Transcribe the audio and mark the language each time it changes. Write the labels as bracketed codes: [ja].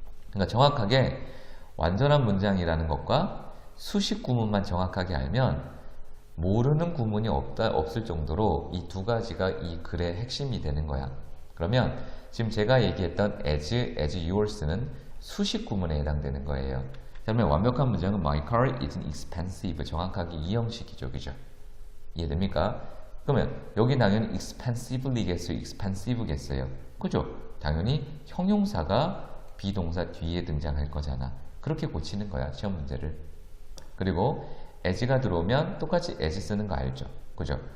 [ko] 그러니까 정확하게 완전한 문장이라는 것과 수식 구문만 정확하게 알면 모르는 구문이 없을 정도로 이 두 가지가 이 글의 핵심이 되는 거야. 그러면 지금 제가 얘기했던 as yours는 수식 구문에 해당되는 거예요. 그러면 완벽한 문장은 [en] My car isn't expensive. [ko] 정확하게 이 형식이죠. 그죠? 이해됩니까? 그러면 여기 당연히 expensively겠어요? expensive겠어요? 그죠? 당연히 형용사가 비동사 뒤에 등장할 거잖아. 그렇게 고치는 거야. 시험 문제를. 그리고 as가 들어오면 똑같이 as 쓰는 거 알죠? 그죠?